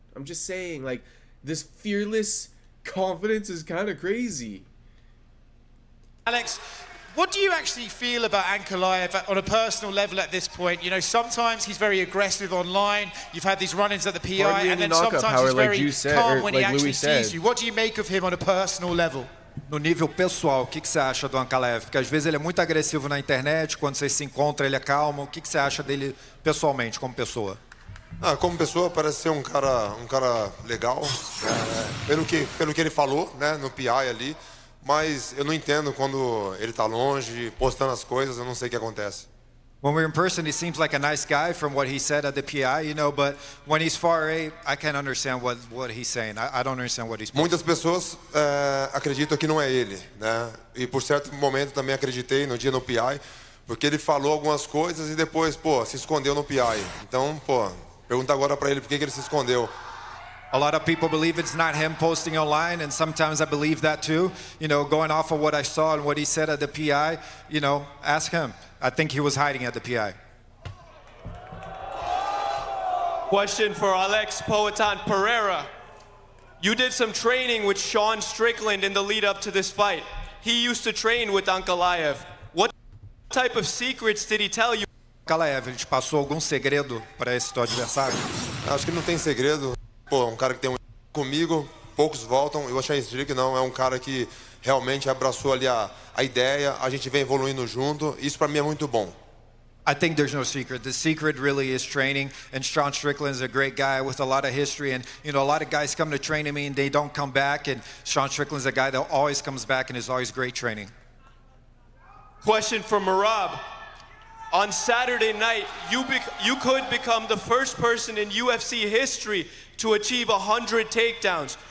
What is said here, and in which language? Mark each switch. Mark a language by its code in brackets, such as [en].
[en] I'm just saying, like, this fearless confidence is kind of crazy. Alex, what do you actually feel about Ankalaev on a personal level at this point? You know, sometimes he's very aggressive online. You've had these run-ins at the PI, and then sometimes he's very calm when he actually sees you. What do you make of him on a personal level? [pt] No nível pessoal, o que você acha do Ankalaev? Porque às vezes ele é muito agressivo na internet, quando você se encontra ele é calmo. O que você acha dele pessoalmente, como pessoa? Ah, como pessoa parece ser um cara legal, pelo que ele falou, né, no PI ali. Mas eu não entendo quando ele tá longe, postando as coisas, eu não sei o que acontece. [en] When we're in person, he seems like a nice guy from what he said at the PI, you know, but when he's far away, I can't understand what he's saying. I don't understand what he's posting. [pt] Muitas pessoas acreditam que não é ele, né? E por certo momento também acreditei no dia no PI, porque ele falou algumas coisas e depois, pô, se escondeu no PI. Então, pô, pergunta agora pra ele por que ele se escondeu. [en] A lot of people believe it's not him posting online, and sometimes I believe that too. You know, going off of what I saw and what he said at the PI, you know, ask him. I think he was hiding at the PI. Question for Alex Poetan Pereira. You did some training with Sean Strickland in the lead up to this fight. He used to train with Ankalaev. What type of secrets did he tell you? [pt] Ankalaev, ele te passou algum segredo para esse teu adversário? Acho que não tem segredo. Pô, um cara que tem comigo, poucos voltam. Eu achei que não, é um cara que realmente abraçou ali a ideia, a gente vem evoluindo junto, isso para mim é muito bom. [en] I think there's no secret. The secret really is training, and Sean Strickland is a great guy with a lot of history. And you know, a lot of guys come to train me and they don't come back. And Sean Strickland's a guy that always comes back and is always great training. Question for Merab. On Saturday night, you could become the first person in UFC history to achieve 100 takedowns.